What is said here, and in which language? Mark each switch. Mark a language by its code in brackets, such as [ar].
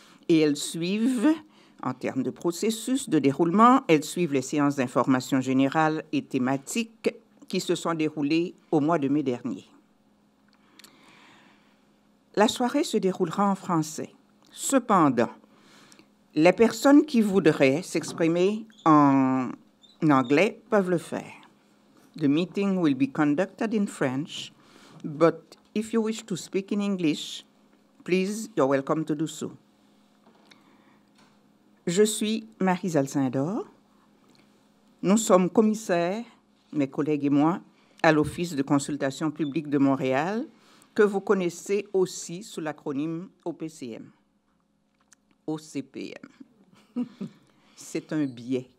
[fr] Et elles suivent, en termes de processus de déroulement, elles suivent les séances d'information générale et thématiques qui se sont déroulées au mois de mai dernier. La soirée se déroulera en français. Cependant, les personnes qui voudraient s'exprimer en anglais peuvent le faire. [en] The meeting will be conducted in French, but if you wish to speak in English, please, you're welcome to do so. [fr] Je suis Marie Zalcindor. Nous sommes commissaires, mes collègues et moi, à l'Office de consultation publique de Montréal, que vous connaissez aussi sous l'acronyme OPCM. OCPM. C'est un biais.